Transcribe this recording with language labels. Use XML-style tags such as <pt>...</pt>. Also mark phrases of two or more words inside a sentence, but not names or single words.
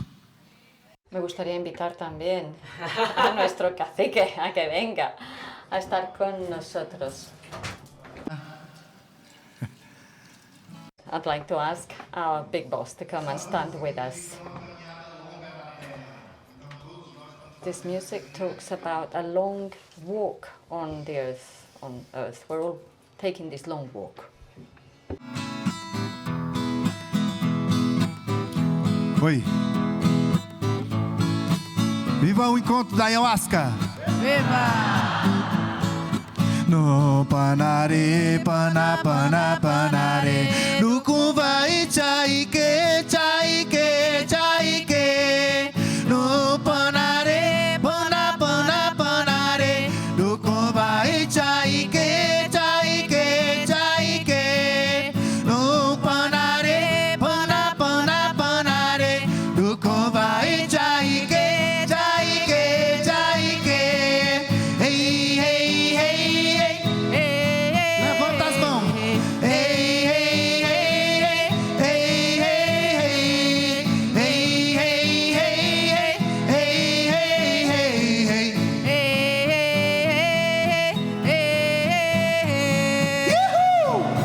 <es>Me gustaría invitar también a nuestro cacique a que venga a estar con nosotros.</es> <en>I'd like to ask our big boss to come and stand with us. This music talks about a long walk on the earth, on Earth. We're all taking this long walk.</en> <pt>Oi. Viva o encontro da ayahuasca! Viva!</pt> <cbs>No panare, pana, pana, panare. No kunvai chaike, chaike, chaike. No panare, pana, pana, panare. No kunvai chaike, chaike, chaike. No panare, pana, pana, panare. No kunvai chaike, chaike, chaike. Hey, hey, hey.</cbs> <pt>Levanta as mãos. Ei, ei, ei, ei, ei, ei, ei, ei, ei, ei, Uhul!</pt>